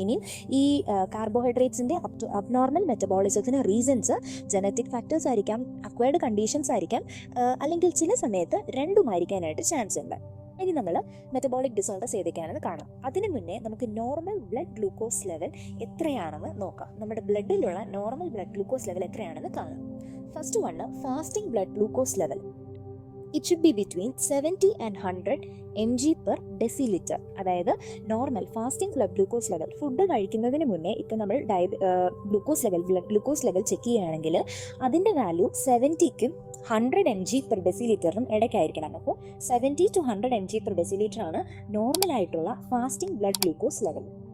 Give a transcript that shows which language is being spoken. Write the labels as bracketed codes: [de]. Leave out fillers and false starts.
[ml] ഇനി ഈ കാർബോഹൈഡ്രേറ്റ്സിൻ്റെ abnormal മെറ്റബോളിസത്തിന് reasons genetic factors ആയിരിക്കാം, അക്വയർഡ് കണ്ടീഷൻസ് ആയിരിക്കാം, അല്ലെങ്കിൽ ചില സമയത്ത് രണ്ടുമായിരിക്കാനായിട്ട് ചാൻസ് ഉണ്ട്. ഇനി നമ്മൾ മെറ്റബോളിക് ഡിസോർഡേഴ്സ് ഏതൊക്കെയാണെന്ന് കാണാം. അതിനു മുന്നേ നമുക്ക് നോർമൽ ബ്ലഡ് ഗ്ലൂക്കോസ് ലെവൽ എത്രയാണെന്ന് നോക്കാം. നമ്മുടെ ബ്ലഡിലുള്ള നോർമൽ ബ്ലഡ് ഗ്ലൂക്കോസ് ലെവൽ എത്രയാണെന്ന് കാണാം. First one fasting blood glucose level. [en] It should be between 70 and 100 mg/dL. [ml] അതായത് normal fasting blood glucose level, food കഴിക്കുന്നതിന് മുന്നേ ഇപ്പോൾ നമ്മൾ ബ്ലഡ് ഗ്ലൂക്കോസ് ലെവൽ ചെക്ക് ചെയ്യുകയാണെങ്കിൽ അതിൻ്റെ വാല്യൂ 70ക്കും 100 mg/dL ഇടയ്ക്കായിരിക്കണം. അപ്പോൾ 70 to 100 mg/dL ആണ് നോർമലായിട്ടുള്ള ഫാസ്റ്റിംഗ് ബ്ലഡ് ഗ്ലൂക്കോസ് ലെവൽ.